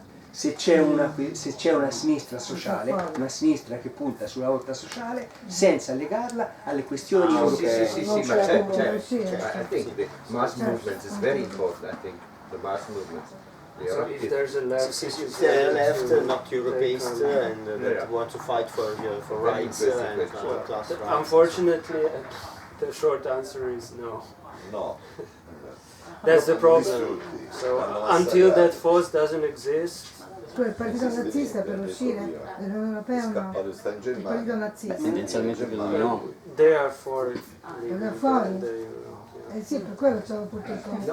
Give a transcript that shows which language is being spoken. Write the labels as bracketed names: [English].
[Italian] Se c'è una sinistra sociale, una sinistra che punta sulla lotta sociale senza legarla alle questioni europee. Sì, ma c'è. [English] I think the mass movement is very important. I think the mass movement. So if there's a left, not Europeist, and that want to fight for rights and class rights. Unfortunately, the short answer is no. No. That's the problem. So until that force doesn't exist. [Italian] Il partito nazista per uscire dall'Unione Europea o no? Il partito nazista. Tendenzialmente credo di no. [English] They are for it. [Italian] Fuori? Sì, per quello c'è tutto il tempo.